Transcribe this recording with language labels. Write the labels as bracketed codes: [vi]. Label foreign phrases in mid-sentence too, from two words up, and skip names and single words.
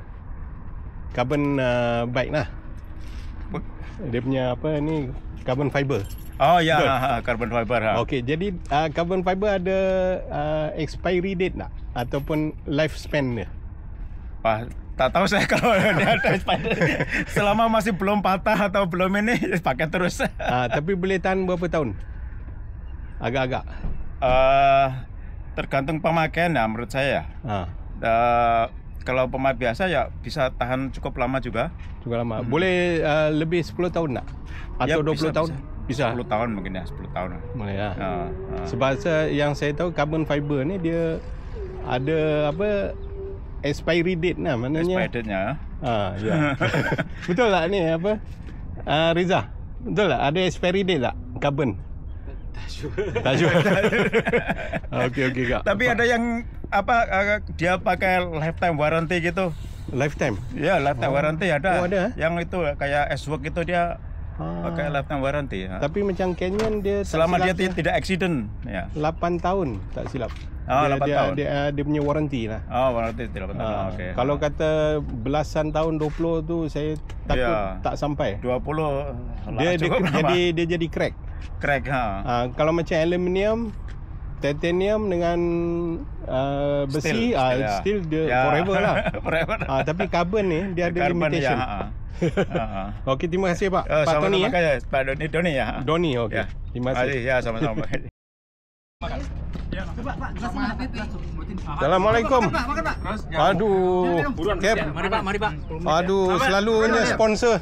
[en] Carbon bike lah. [ms] Dia punya apa ni, [en] carbon fiber. [ms] Oh ya, [en] carbon fiber. [ms] Okey, jadi [en] carbon fiber [ms] ada [en] expiry date [ms] tak? Ataupun lifespan dia? Tak tahu saya kalau dia ada expiry. Selama masih belum patah atau belum ini, pakai terus. Tapi boleh tahan berapa tahun? Agak-agak. [id] Tergantung pemakaian ya menurut saya. Kalau pemakai biasa ya bisa tahan cukup lama juga. [ms] Cukup lama. Boleh lebih 10 tahun tak? Atau ya, 20 tahun? Bisa. 10 tahun mungkin ya, 10 tahun. Boleh ya. Sebab yang saya tahu [en] carbon fiber [ms] ni dia ada apa, [en] expiry date [ms] lah, maknanya. [en] Expiry date-nya. [ms] Ya. Betul tak ni apa? Riza. Betul tak ada [en] expiry date [ms] tak carbon? Tak sure. Okey kak. [id] Tapi ada yang apa dia pakai [en] lifetime warranty [id] gitu. [ms] Lifetime? Ya, [en] lifetime warranty [ms] ada. Oh, ada. [id] Yang itu kayak S-Work itu dia pakai [en] lifetime warranty. [id] Tapi macam Canyon dia selama dia tidak accident ya. [ms] 8 tahun tak silap. 8 tahun. Dia punya warranty lah. Warranty 8 tahun. Okey. Kalau kata belasan tahun 20 tu saya takut tak sampai. 20 dia jadi crack. Kalau macam aluminium, titanium dengan besi still dia forever lah. Forever. Tapi carbon ni dia ada carbon, limitation. Okey, terima kasih Pak. Pak Tony ya. Pak Doni ya. Doni, okey. Terima kasih. Ya, sama-sama. Assalamualaikum. Aduh. Cap. Mari Pak. Aduh, selalunya sponsor.